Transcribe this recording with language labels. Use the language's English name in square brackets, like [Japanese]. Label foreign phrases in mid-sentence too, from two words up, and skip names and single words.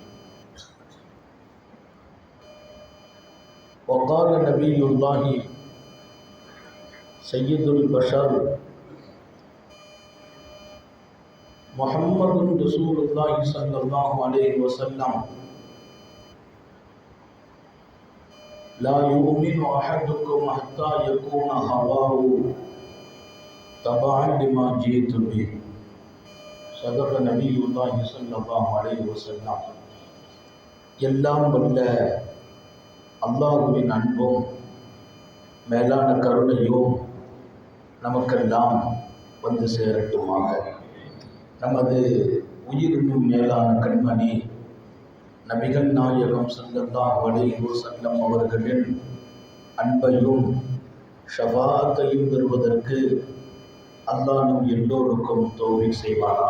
[Arabic] وقال نبي الله سيد البشر محمد رسول الله صلى الله عليه وسلم لا يؤمن أحدكم حتى يكون هواه تبعا لما جئت به. صدق نبي الله صلى الله عليه وسلم. [Tamil] எல்லாம் வல்ல அல்லாஹ்வின் அன்பும் மேலான கருணையும் நமக்கெல்லாம் வந்து சேரட்டுமாக. நமது உயிரினும் மேலான கண்மணி நபிகள் நாயகம் [Arabic] صلى الله عليه وسلم [Tamil] அவர்களின் அன்பையும் ஷஃபாஅத்தையும் பெறுவதற்கு அல்லாஹ் நம் எல்லோருக்கும் தௌஃபீக் செய்வானாக.